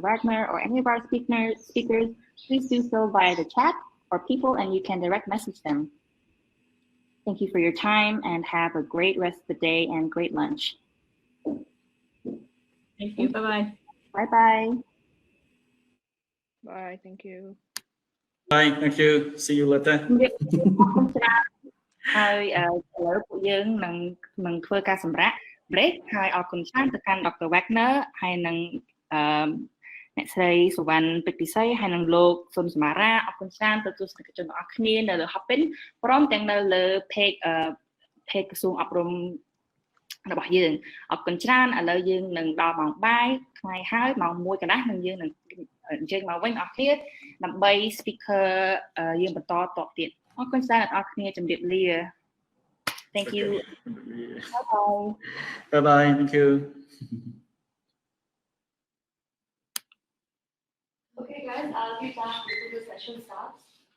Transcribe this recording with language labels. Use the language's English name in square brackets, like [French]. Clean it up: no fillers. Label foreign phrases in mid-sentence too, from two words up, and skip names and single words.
[English] Wagner or any of our speakers, please do so via the chat or people, and you can direct message them. Thank you for your time, and have a great rest of the day and great lunch. Thank you. Bye-bye. Bye-bye. Bye. Thank you. Bye. Thank you. See you later. [Khmer] ហើយឥឡូវពួកយើងនឹងធ្វើការសម្រាក break ហើយអរគុណច្រើនទៅកាន់ Dr. Wagner ហើយនឹងអ្នកស្រីសុវណ្ណពេជ្រពិសីហើយនឹងលោកសុនសមរ៉ាអរគុណច្រើនទៅទស្សនិកជនទាំងអស់គ្នានៅលើ Hopin ព្រមទាំងនៅលើ page ក្រសួងអប់រំរបស់យើងអរគុណច្រើនឥឡូវយើងនឹងដល់ម៉ោងបាយថ្ងៃហើយម៉ោង 1 កន្លះនឹងយើងនឹងអញ្ជើញមកវិញអស់គ្នាដើម្បី speaker យើងបន្តតបទៀតអរគុណច្រើនអ្នកនរគ្នាជម្រាបលា [English] Thank you. Bye bye. Thank you. Okay, guys, I'll be back before the session starts.